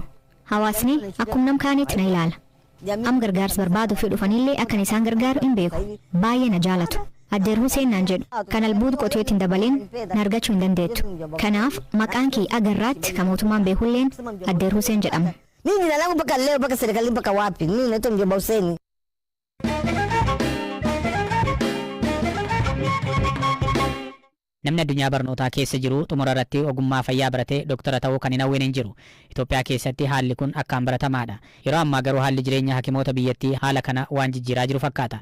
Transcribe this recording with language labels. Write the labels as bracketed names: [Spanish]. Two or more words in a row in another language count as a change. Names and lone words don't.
[Oromo] Hawaasni akkuma nam kaaniitti na ilaala. Am gargaarsa barbaaduu fi dhufanillee akkan isaan gargaaru hin beeku. Baay'ee na jaalatu. Addeer Huseen naan jedhu kan albuuda qotuu ittiin dabaleen na argachuu hin dandeettu. Kanaaf maqaan kee agarraatti kan mootummaan beekulleen Addeer Huseen jedhama. [Swahili] Mimi jina langu mpaka leo mpaka serikali mpaka wapi? Mimi naitwa Mjomba Huseni. [Oromo] Namni addunyaa barnootaa keessa jiru xumura irratti ogummaa fayyaa baratee doktora ta'uu kan hin hawwine hin jiru. Itoophiyaa keessatti haalli kun akkaan baratamaadha. Yeroo ammaa garuu haalli jireenya hakimoota biyyattii haala kana waan jijjiiraa jiru fakkaata.